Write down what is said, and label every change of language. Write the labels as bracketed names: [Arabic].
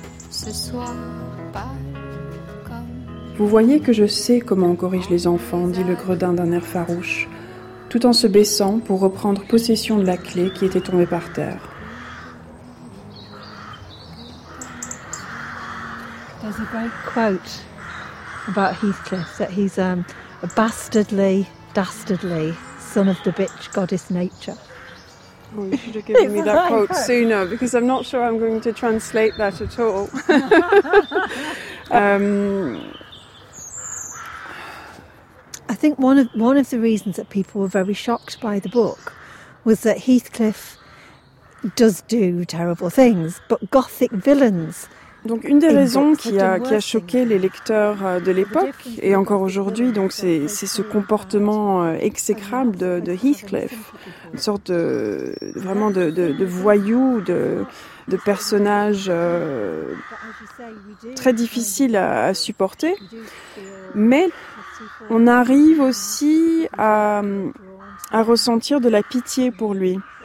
[French] Ce soir, vous voyez que je sais comment on corrige les enfants, dit le gredin d'un air farouche, tout en se baissant pour reprendre possession de la clé qui était tombée par terre. [English] There's a great quote about Heathcliff that he's a bastardly, dastardly son of the bitch goddess nature. Oh, you should have given me that quote sooner because I'm not sure I'm going to translate that at all. I think one of the reasons that people were very shocked by the book was that Heathcliff does do terrible things, but gothic villains. [French] Donc une des raisons qui a choqué les lecteurs de l'époque et encore aujourd'hui, donc c'est ce comportement exécrable de Heathcliff, une sorte de, vraiment de voyou, de personnage très difficile à supporter, mais on arrive aussi à ressentir de la pitié pour lui.